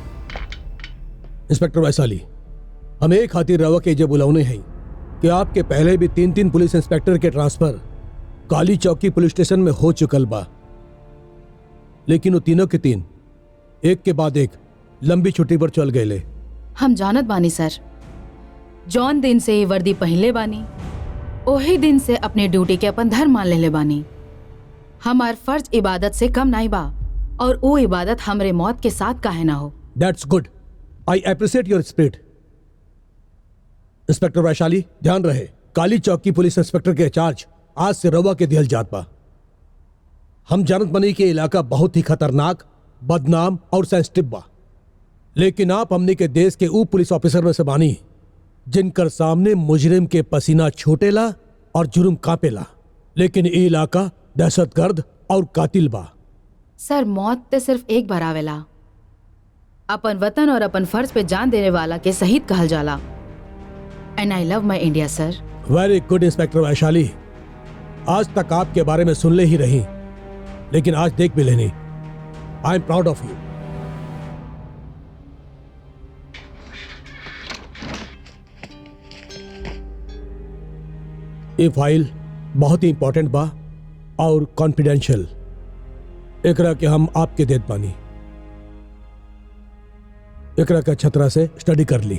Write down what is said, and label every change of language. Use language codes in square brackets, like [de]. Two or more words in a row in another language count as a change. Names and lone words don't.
[bho] इंस्पेक्टर वैशाली, हम एक खातिर रवा के जे बुलाउने हैं कि आपके पहले भी 3 [en] police inspector [bho] के ट्रांसफर काली चौकी [en] police station [bho] में हो चुकल बा, लेकिन वो तीनों के तीन एक के बाद एक लंबी छुट्टी पर चल गए। हम जानत बानी सर, जौन दिन से ये वर्दी पहनले बानी ओही दिन से अपने ड्यूटी के अपन धर्म मान लेले बानी। हमार फर्ज इबादत से कम नहीं बा, और वो इबादत हमरे मौत के साथ काहे ना हो। [en] That's good, I appreciate your spirit. [bho] इंस्पेक्टर वैशाली, ध्यान रहे, काली चौकी [en] police inspector [bho] के चार्ज आज से रवा के दिहल जात बा। हम जानत बनी के इलाका बहुत ही खतरनाक, बदनाम और सेंसिटिव बा, लेकिन आप हमने के देश के ऊ [en] police officer [bho] में से बानी जिनकर सामने मुजरिम के पसीना छूटेला और जुर्म कांपेला, लेकिन ये इलाका दहशतगर्द और कातिल बा। सर, मौत ते सिर्फ एक बार आवेला। अपन वतन और अपन फर्ज पे जान देने वाला के शहीद कहल जाला। [en] And I love my India sir. very good [bho] इंस्पेक्टर वैशाली, आज तक आपके बारे में सुन ले ही रही, लेकिन आज देख भी लेनी। [en] I am proud of you. [bho] ये फाइल बहुत ही इंपॉर्टेंट बा और कॉन्फिडेंशियल। एकरा के हम आपके देत बानी, एकरा का छतरा से स्टडी कर ली।